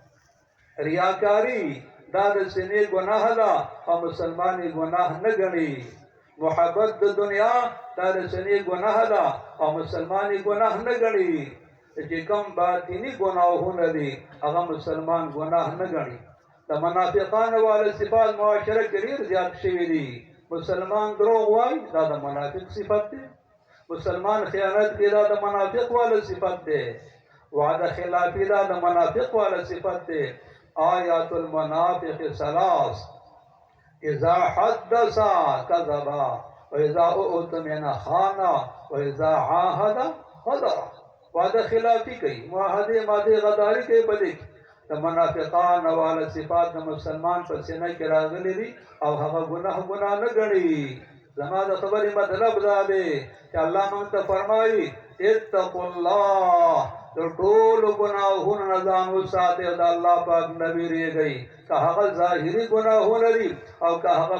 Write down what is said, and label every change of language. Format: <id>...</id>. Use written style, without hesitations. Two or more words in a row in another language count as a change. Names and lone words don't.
<ps>ریاکاري دا د سینې ګناه ده او مسلمان یې ګناه نه ګڼي محبت د دنیا دا د سینې ګناه ده او مسلمان یې ګناه نه ګڼي چې کوم باطني ګناهونه دي هغه مسلمان ګناه نه ګڼي د منافقانو والا صفات معاشره کې ډېر زیات شوي دي مسلمان دروغ وایي دا د منافق صفت دی مسلمان خیانت کی دا د منافق والا صفت دے وعدہ خلافی دا د منافق والا صفت دے</ps> <ar>آیات المنافق ثلاث اذا حدث كذب واذا اؤتمن خان واذا عاهد غدر</ar> <ps>وعدہ خلافی کوي معاهده ماده غداری کوي بلې د منافقان والا صفات د مسلمان په سینه کې راغلي دي او هغه ګناه نه ګڼي زما د خبرې مطلب دا دی چې الله موږ ته فرمایي</ps> <ar>اتقوا الله</ar> <ps>د ټولو ګناهونو نه ځان وساتئ د الله پاک نه ویریږئ که هغه ظاهري ګناهونه دي او که هغه</ps>